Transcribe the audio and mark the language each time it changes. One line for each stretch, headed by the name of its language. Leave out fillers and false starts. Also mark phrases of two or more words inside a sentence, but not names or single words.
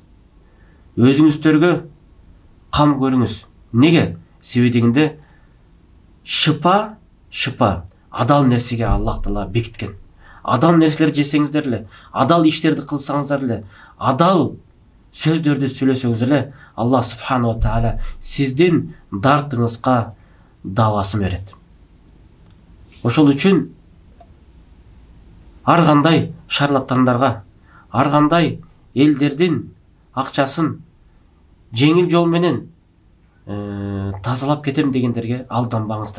Kyrgyz: Өзүңүздөргө кам көрүңүз. Неге? Себеби дегенде, шыпа адал нерсеге Аллах Таала бекиткен. Адал нерселер жесеңиздер эле, адал иштерди кылсаңыздар эле, адал сөздөрдү сүйлөсөңүз эле, Аллах
Arabic: سبحانه وتعالى
Kyrgyz: сиздин дартыңызга дабасын берет. Ошол үчүн ар кандай шарлатандарга, ар кандай элдердин акчасын жеңил жол менен тазалап кетем дегендерге алданбаңыздар.